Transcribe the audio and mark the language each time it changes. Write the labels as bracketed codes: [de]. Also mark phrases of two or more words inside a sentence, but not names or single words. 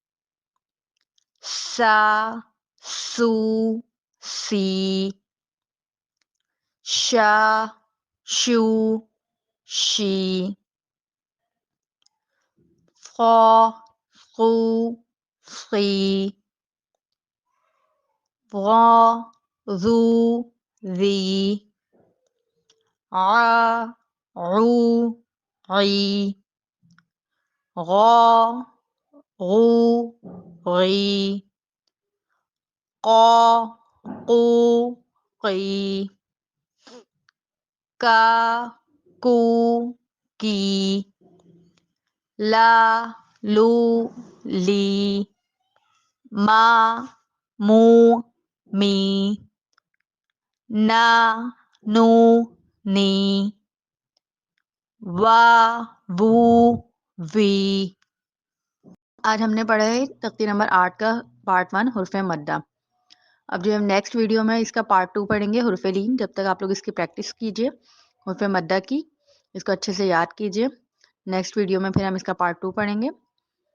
[ar] سا سو سی، شا شو شی، خا خو خی، غا غو ذی، ع عو عی، غا غو غی، قا قو قی، کا کو کی، لا لو لی، ما مو می، نا نو نی، وا وو وی. [ur] آج ہم نے پڑھا ہے تختی نمبر 8 کا پارٹ 1 حرف مدہ. اب جو ہم [en] next video [ur] میں اس کا پارٹ 2 پڑھیں گے حرف لین. جب تک آپ لوگ اس کی پریکٹس کیجئے حرف مدہ کی، اس کو اچھے سے یاد کیجئے. [en] next video [ur] میں پھر ہم اس کا پارٹ 2 پڑھیں گے.